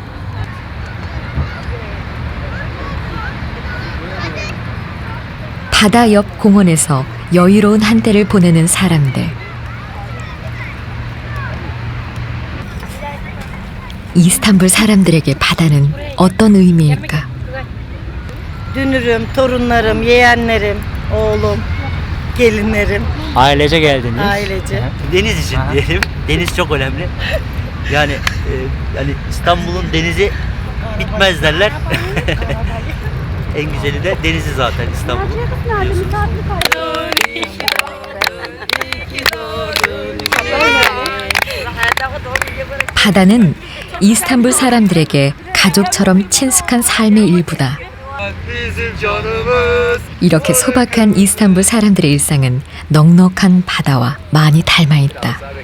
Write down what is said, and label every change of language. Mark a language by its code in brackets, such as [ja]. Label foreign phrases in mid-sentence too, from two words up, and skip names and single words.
[ko] 바다 옆 공원에서 여유로운 한때를 보내는 사람들. 이스탄불 사람들에게 바다는 어떤 의미일까? [tr] Dünürüm, torunlarım, yeğenlerim, oğlum, gelinlerim, Ailece geldiniz. ailece. Deniz için diyelim. Deniz çok önemli. Yani İstanbul'un denizi bitmez derler. En güzeli de denizi zaten İstanbul'un. Biliyorsunuz. [ko] 바다는 이스탄불 사람들에게 가족처럼 친숙한 삶의 일부다. 이렇게 소박한 이스탄불 사람들의 일상은 넉넉한 바다와 많이 닮아 있다.